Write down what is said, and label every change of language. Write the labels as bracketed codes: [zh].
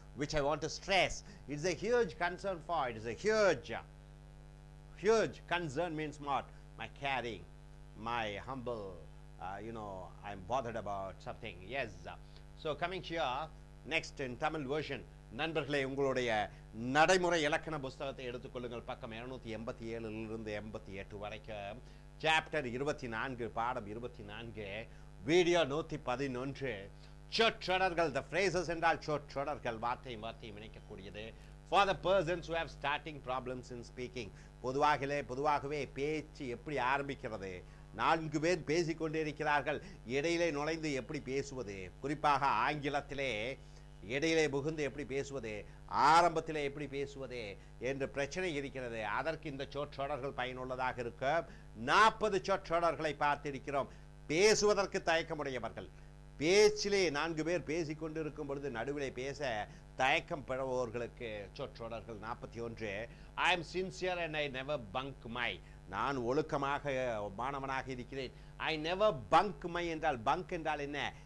[en] which I want to stress. It's a huge concern for, it is a huge concern means what? My caring, my humble, I'm bothered about something. Yes. So coming here, next in Tamil version, [ta] நண்பர்களே உங்களுடைய நடைமுறை இலக்கண புத்தகத்தை எடுத்துக்கொள்ளுங்கள். பக்கம் 287 இலிருந்து 88 வரைக்கும், chapter 24, பாடம் 24, வீடியோ 111. சொற்றொடர்கள், [en] the phrases [ta] என்றால் சொற்றொடர்கள், வார்த்தையும் இணைக்கக்கூடியது. [en] For the persons who have starting problems in speaking, [ta] பொதுவாகவே பேச்சு எப்படி ஆரம்பிக்கிறது, 4 பேர் பேசிக்கொண்டே இருக்கிறார்கள், இடையிலே நுழைந்து எப்படி பேசுவது, குறிப்பாக ஆங்கிலத்திலே இடையிலே புகுந்து எப்படி பேசுவது, ஆரம்பத்திலே எப்படி பேசுவது என்ற பிரச்சனை இருக்கிறது. அதற்கு இந்த சொற்றொடர்கள் பயனுள்ளதாக இருக்கும். 40 சொற்றொடர்களை பார்த்திருக்கிறோம். பேசுவதற்கு தயக்கமுடையவர்கள், பேச்சிலே 4 பேர் பேசிக்கொண்டு இருக்கும் பொழுது நடுவிலே பேச தயக்கம் பெறுபவர்களுக்கு சொற்றொடர்கள் 41. [en] I am sincere and I never bunk my, [ta] நான் ஒழுக்கமாக மாணவனாக இருக்கிறேன். [en] I never bunk my [ta] என்றால், பங்க் என்றால் என்ன?